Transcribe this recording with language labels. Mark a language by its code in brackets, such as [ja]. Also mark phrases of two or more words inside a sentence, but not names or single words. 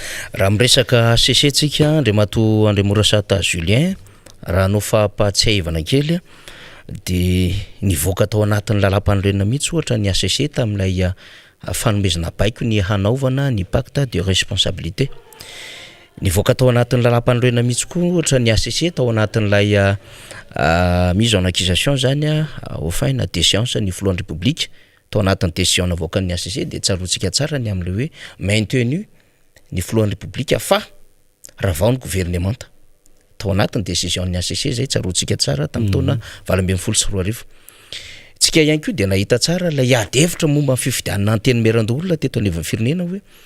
[mg] raha miresaka sesentsika Andriamato Morasata Julien, raha anao fahampahatsiaivana kely dia nivoaka tao anatin'ny lalam-panorenana mihitsy ohatra ny ACC tamin'ilay fanomezana baiko ny hanaovana ny [fr] pacte de responsabilité, [mg] nivoaka tao anatin'ny lalam-panorenana mihitsy koa ohatra ny ACC tao anatin'ilay [fr] mise en accusation [mg] zany [fr] au fin [mg] na déchéance ny filohan'ny république tao anatin'ny décision navoaka ny ACC dia tsaroantsika tsara ny amin'le hoe maintenu ny filohan'ny république fa raha vao ny gouvernemanta tao anatin'ny décision ny ACC zay tsaroantsika tsara tamin'ny taona 2024, tsika ihany koa dia nahita tsara ilay ady hevitra momba ny fifidianana anteny meran-dolona teto anivon'ny firenena hoe